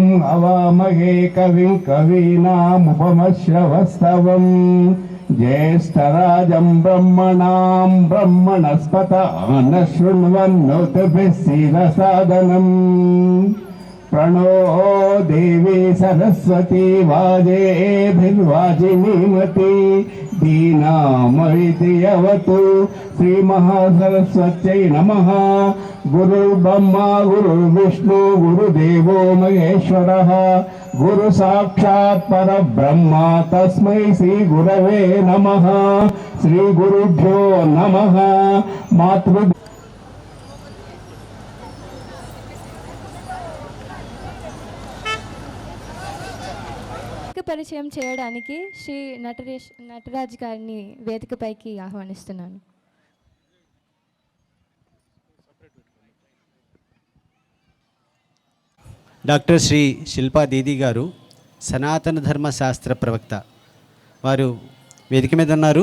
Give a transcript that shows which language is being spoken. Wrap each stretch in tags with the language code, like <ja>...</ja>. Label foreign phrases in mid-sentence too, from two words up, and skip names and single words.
<sa>हवामहे कविं कवीनामुपमश्रवस्तवम् ज्येष्ठराजं ब्रह्मणां ब्रह्मणस्पत न शृण्वन्नोतिभिः सीदसादनम् प्रणो देवी सरस्वती वाजेभिर्वाजिनीमती दीनामवितियवतु श्रीमहासरस्वत्यै नमः। गुरुर्ब्रह्मा गुरुर्विष्णु गुरुदेवो महेश्वरः गुरु साक्षात् परब्रह्म तस्मै श्री गुरवे नमः। श्री गुरुभ्यो नमः। मातृ</sa> <te>పరిచయం చేయడానికి శ్రీ నటరాజ్ గారిని వేదికపైకి ఆహ్వానిస్తున్నాను. డాక్టర్ శ్రీ శిల్పా దీది గారు సనాతన ధర్మ శాస్త్ర ప్రవక్త, వారు వేదిక మీద ఉన్నారు.</te>